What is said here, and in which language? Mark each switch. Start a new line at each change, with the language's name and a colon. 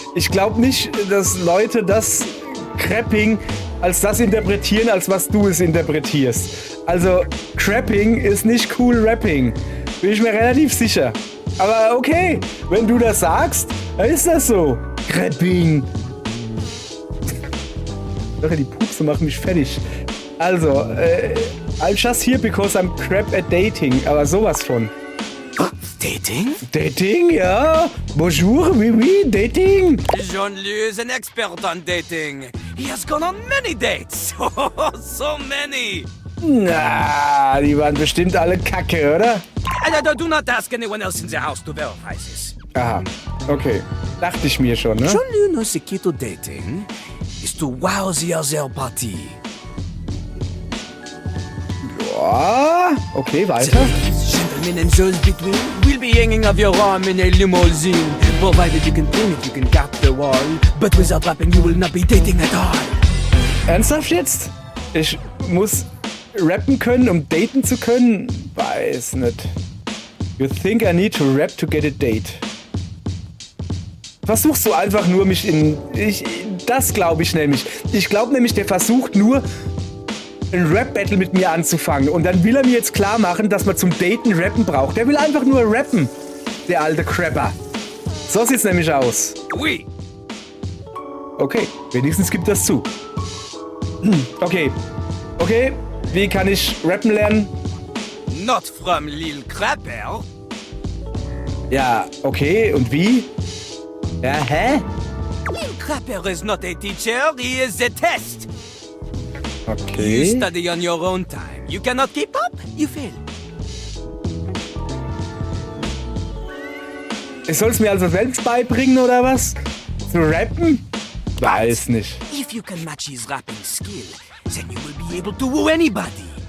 German: Ich glaube nicht, dass Leute das Crapping als das interpretieren, als was du es interpretierst. Also, Crapping ist nicht cool Rapping. Bin ich mir relativ sicher. Aber okay, wenn du das sagst, dann ist das so. Crapping. Die Pupse machen mich fertig.
English: Also, I'm just here because I'm crap at dating.
German: Aber sowas von. Dating? Dating, ja.
French: Bonjour, oui,
German: dating.
English: Jean-Louis is an expert on dating. He has gone on many dates. So many.
German: Na, die waren bestimmt alle kacke, oder?
English: Do not ask anyone else in the house to verify this.
German: Aha, okay. Dachte ich mir schon, ne?
English: Jean-Louis knows the key to dating is to wow the other party.
German: Ja, okay, weiter.
English: Gentlemen and those between will be hanging off your arm in a limousine. Provided you can clean it, you can cap the wall. But without rapping, you will not be dating at all.
German: Ernsthaft jetzt? Ich muss rappen können, um daten zu können? Weiß nicht.
English: You think I need to rap to get a date?
German: Versuchst du einfach nur mich in... das glaube ich nämlich. Ich glaube nämlich, der versucht nur, ein Rap-Battle mit mir anzufangen. Und dann will er mir jetzt klar machen, dass man zum Daten Rappen braucht. Der will einfach nur rappen, der alte Crapper. So sieht's nämlich aus.
French: Oui.
German: Okay, wenigstens gibt das zu. Okay, wie kann ich rappen lernen?
English: Not from Lil Crapper.
German: Ja, okay, und wie? Ja, hä?
English: Lil Crapper is not a teacher, he is a test. Okay. You study on your own time. You cannot keep up, you fail.
German: Ich soll es mir also selbst beibringen, oder was? Zu rappen? Weiß nicht.
English: If you can match his rapping skill, then you will be able to woo anybody.